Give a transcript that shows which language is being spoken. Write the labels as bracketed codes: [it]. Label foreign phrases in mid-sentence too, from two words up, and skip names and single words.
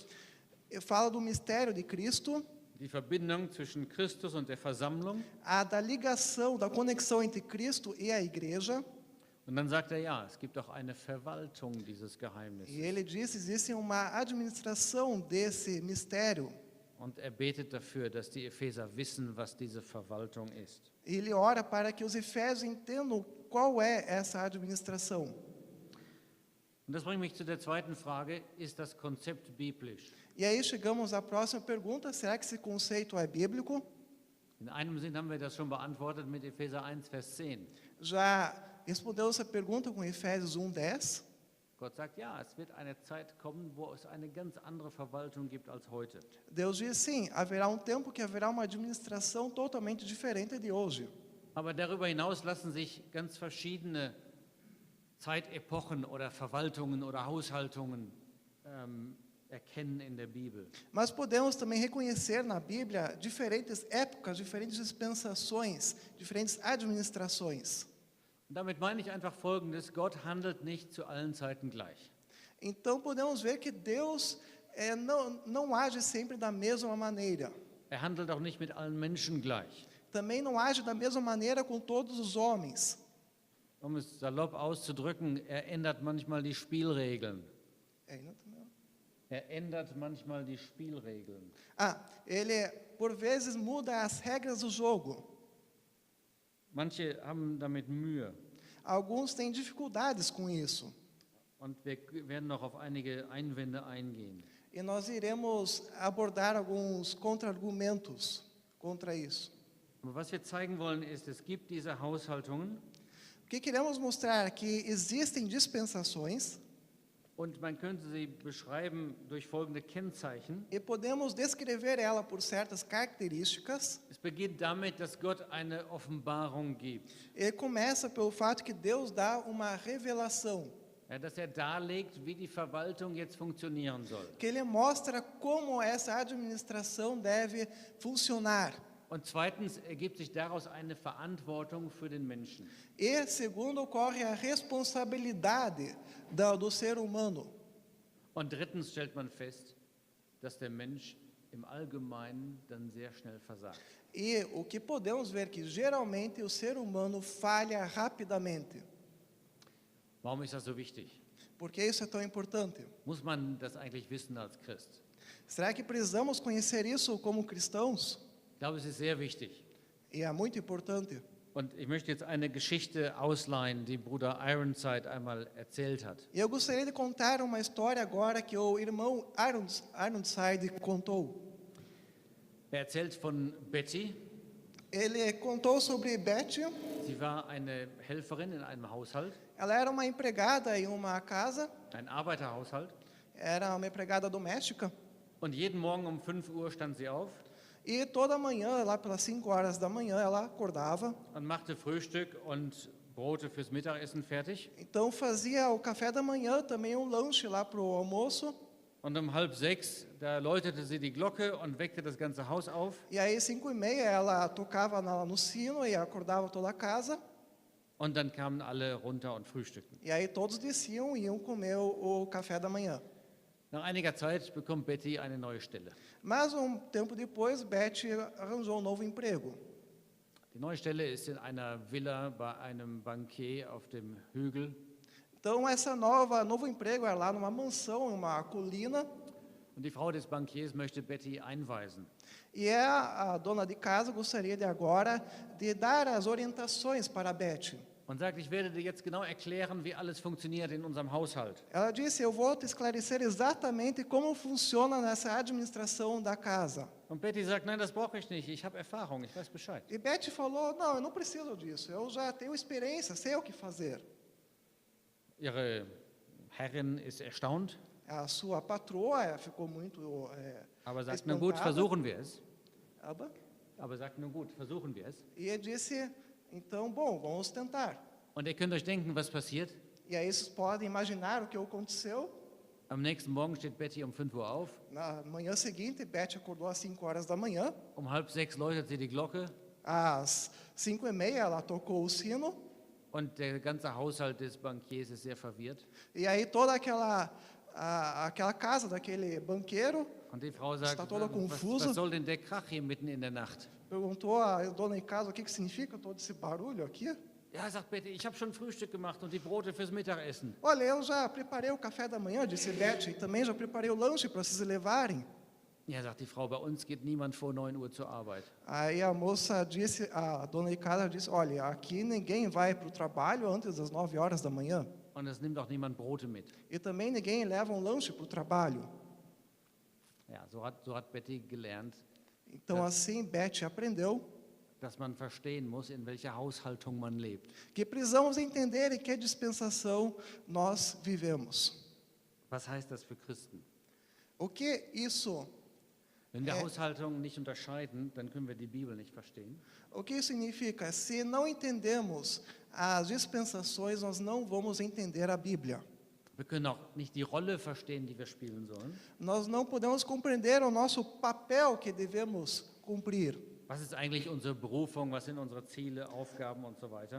[pt] Ele fala do mistério de Cristo, [de] die Verbindung zwischen Christus und der Versammlung. [pt] da ligação, da conexão entre Cristo e a igreja. [de] Und dann sagt er, ja, es gibt auch eine Verwaltung dieses Geheimnisses. [pt] E ele diz que existe uma administração desse mistério. [de] Und er betet dafür, dass die Epheser wissen, was diese Verwaltung ist. [pt] E ele ora para que os efésios entendam qual é essa administração. [de] Und das bringt mich zu der zweiten Frage, ist das Konzept biblisch? [pt] E aí chegamos à próxima pergunta, será que esse conceito é bíblico? [de] In einem Sinn haben wir das schon beantwortet mit Epheser 1, Vers 10. [pt] Já respondeu essa pergunta com Efésios 1:10. [de] Gott sagt, ja, es wird eine Zeit kommen, wo es eine ganz andere Verwaltung gibt als heute. [pt] Deus diz sim, haverá tempo que haverá uma administração totalmente diferente de hoje. [de] Aber darüber hinaus lassen sich ganz verschiedene Zeitepochen oder Verwaltungen oder Haushaltungen erkennen in der Bibel. [pt] Mas podemos também reconhecer na Bíblia diferentes épocas, diferentes dispensações, diferentes administrações. [de] Und damit meine ich einfach Folgendes, Gott handelt nicht zu allen Zeiten gleich. [pt] Então podemos ver que Deus não age sempre da mesma maneira. [de] Er handelt auch nicht mit allen Menschen gleich. [pt] Também não age da mesma maneira com todos os homens. [de] Um es salopp auszudrücken, er ändert manchmal die Spielregeln. Er ändert manchmal die Spielregeln. [pt] Ele por vezes muda as regras do jogo. [de] Manche haben damit Mühe. [pt] Alguns têm dificuldades com isso. [de] Und wir werden noch auf einige Einwände eingehen. [pt] E nós iremos abordar alguns contra-argumentos contra isso. [de] Aber was wir zeigen wollen ist, es gibt diese Haushaltungen. [pt] O que queremos mostrar é que existem dispensações. [de] Und man könnte sie beschreiben durch folgende Kennzeichen. [pt] E podemos descrever ela por certas características. [de] Es beginnt damit, dass Gott eine Offenbarung gibt. [pt] Ele começa pelo fato que Deus dá uma revelação. [de] Ja, dass darlegt, wie die Verwaltung jetzt funktionieren soll. [pt] Que ele mostra como essa administração deve funcionar. [de] Und zweitens ergibt sich daraus eine Verantwortung für den Menschen. [pt] E segundo, ocorre a responsabilidade do ser humano. [de] Und drittens stellt man fest, dass der Mensch im Allgemeinen dann sehr schnell versagt. [pt] E o que podemos ver que geralmente o ser humano falha rapidamente. [de] Warum ist das so wichtig? [pt] Por que isso é tão importante? [de] Muss man das eigentlich wissen als Christ? [pt] Será que precisamos conhecer isso como cristãos? [de] Ich glaube, es ist sehr wichtig. [pt] E é muito importante. [de] Und ich möchte jetzt eine Geschichte ausleihen, die Bruder Ironside einmal erzählt hat. [pt] E eu gostaria de contar uma história agora que o irmão Ironside contou. [de] Er erzählt von Betty. [pt] Ele contou sobre Betty. [de] Sie war eine Helferin in einem Haushalt, [pt] Ela era uma empregada em uma casa, [de] ein Arbeiterhaushalt. [pt] era uma empregada doméstica. [de] Und jeden Morgen um 5 Uhr stand sie auf [pt] E toda manhã, lá pelas 5 horas da manhã, ela acordava. [de] und machte Frühstück und Brote fürs Mittagessen fertig. [pt] Então fazia o café da manhã, também um lanche lá para o almoço. [de] Und um 5:30, da läutete sie die Glocke und weckte das ganze Haus auf. [pt] E aí 5h30 ela tocava no sino e acordava toda a casa. [de] Und dann kamen alle runter und frühstückten. [pt] E aí todos desciam e iam comer o café da manhã. [de] Nach einiger Zeit bekommt Betty eine neue Stelle. [pt] Mas um tempo depois, Betty arranjou um novo emprego. [de] Die neue Stelle ist in einer Villa bei einem Bankier auf dem Hügel. [pt] Então novo emprego era lá numa mansão, em uma colina. [de] Und die Frau des Bankiers möchte Betty einweisen. [pt] E a dona de casa gostaria de agora de dar as orientações para a Betty. [de] Und sagt, ich werde dir jetzt genau erklären, wie alles funktioniert in unserem Haushalt. [pt] Ela disse, eu vou te esclarecer exatamente como funciona nessa administração da casa. [de] Und Betty sagt, nein, das brauche ich nicht, ich habe Erfahrung, ich weiß Bescheid. [pt] E Betty falou, não, eu não preciso disso, eu já tenho experiência, sei o que fazer. [de] Ihre Herrin ist erstaunt, [pt] A sua patroa ficou muito [de] aber sagt, na gut, [pt] espantada. [de] versuchen wir es. Aba? Aber sagt, na gut, versuchen wir es. [pt] E ele disse, então, bom, vamos tentar. [de] Und ihr könnt euch denken, was passiert. [pt] E aí vocês podem imaginar o que aconteceu. [de] Am nächsten Morgen steht Betty um 5 Uhr auf. [pt] Na manhã seguinte, Betty acordou às 5 horas da manhã. [de] Um 5:30 läutet sie die Glocke [pt] Às 5h30 ela tocou o sino. [de] und der ganze Haushalt des Bankiers ist sehr verwirrt. [pt] E aí toda aquela casa daquele banqueiro [de] Und die Frau sagt, [pt] está toda confusa. [de] was soll denn der Krach hier mitten in der Nacht? [pt] Perguntou à dona de casa o que significa todo esse barulho aqui. [de] Ja, sagt Betty, ich habe schon Frühstück gemacht und die Brote fürs Mittagessen. [pt] Olha, eu já preparei o café da manhã, disse Betty, e também já preparei o lanche para vocês levarem. [de] Ja, sagt die Frau, bei uns geht niemand vor 9 Uhr zur Arbeit. [pt] Aí a moça disse, a dona de casa disse, olha, aqui ninguém vai para o trabalho antes das 9 horas da manhã. [de] Und es nimmt auch niemand Brote mit. [pt] E também ninguém leva um lanche para o trabalho. [de] Ja, so hat Betty gelernt, [pt] Então assim Betty aprendeu [de] dass man verstehen muss, in welcher Haushaltung man lebt. [pt] que precisamos entender em que dispensação nós vivemos. [de] Was heißt das für Christen? [pt] O que isso, [de] Wenn wir Haushaltungen nicht unterscheiden, dann können wir die Bibel nicht verstehen. [pt] o que isso significa? Se não entendemos as dispensações, nós não vamos entender a Bíblia. [de] Wir können auch nicht die Rolle verstehen, die wir spielen sollen. [pt] Nós não podemos compreender o nosso papel que devemos cumprir. [de] Was ist eigentlich unsere Berufung? Was sind unsere Ziele, Aufgaben und so weiter?